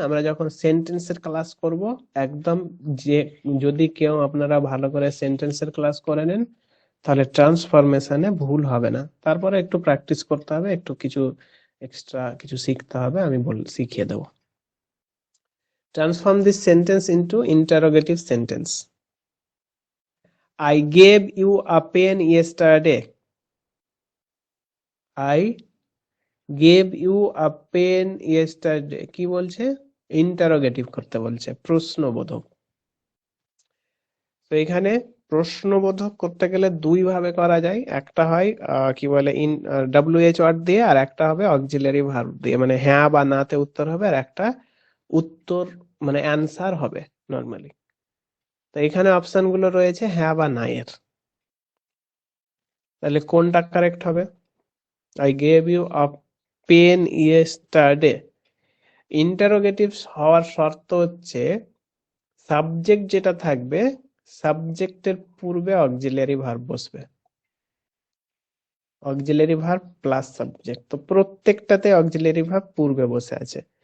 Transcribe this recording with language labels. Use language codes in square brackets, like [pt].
[bn] আমরা যখন সেন্টেন্সের ক্লাস করব, একদম যে যদি কেউ আপনারা ভালো করে সেন্টেন্সের ক্লাস করে নেন, তাহলে ট্রান্সফরমেশনে ভুল হবে না। তারপরে একটু প্র্যাকটিস করতে হবে, একটু কিছু এক্সট্রা কিছু শিখতে হবে, আমি শিখিয়ে দেবো। [en] Transform this sentence into interrogative sentence. I gave you a pen yesterday. I gave you a pen yesterday [bn] কি বলছে? ইন্টারোগেটিভ করতে বলছে, প্রশ্নবোধক। তো এখানে প্রশ্নবোধক করতে গেলে দুই ভাবে করা যায়। একটা হয় কি বলে WH ওয়ার্ড দিয়ে, আর একটা হবে অক্সিলারি ভার্ব দিয়ে, মানে হ্যাঁ বা নাতে উত্তর হবে, আর একটা উত্তর মানে অ্যান্সার হবে নর্মালি। তো এখানে অপশন গুলো রয়েছে হ্যাঁ বা না এর। তাহলে কোনটা কারেক্ট হবে? [en] I gave you a pen yesterday। [bn] Interrogative হওয়ার শর্ত হচ্ছে সাবজেক্ট যেটা থাকবে, সাবজেক্টের পূর্বে অক্সিলারি ভার্ব বসবে। অক্সিলারি ভার্ব প্লাস সাবজেক্ট, তো প্রত্যেকটাতে অক্সিলারি ভার্ব পূর্বে বসে আছে।